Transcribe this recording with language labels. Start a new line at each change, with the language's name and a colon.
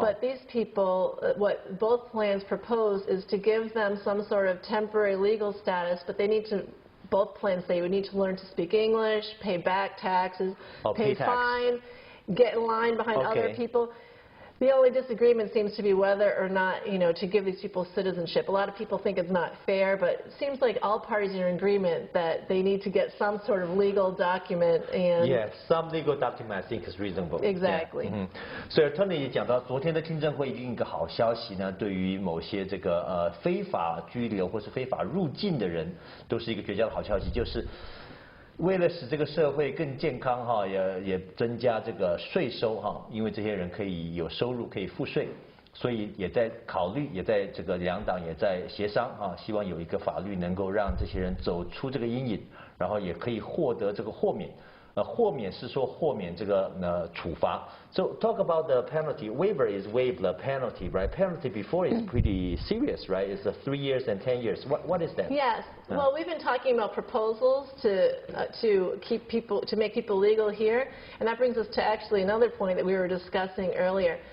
English: But these people, what both plans propose is to give them some sort of temporary legal status, but they need to, both plans say you would need to learn to speak English, pay back taxes, pay fine, get in line behind other people. The only disagreement seems to be whether or not, to give these people citizenship. A lot of people think it's not fair, but it seems like all parties are in agreement that they need to get some sort of legal document and. Yes, some legal document I think is reasonable. Exactly. Yeah.
Chinese: 所以 Tony 也讲到，昨天的听证会一个好消息呢，对于某些这个非法居留或是非法入境的人，都是一个绝佳的好消息，就是。为了使这个社会更健康哈，也增加这个税收哈，因为这些人可以有收入可以付税，所以也在考虑，也在这个两党也在协商啊，希望有一个法律能够让这些人走出这个阴影，然后也可以获得这个豁免。豁免是说豁免这个处罚。
English: So talk about the penalty. Waiver is waive the penalty, right? Penalty before is pretty serious, right? It's 3 years and 10 years. What is that? Yes. Well, we've been talking about proposals to make people legal here, and that brings us to actually another point that we were discussing earlier.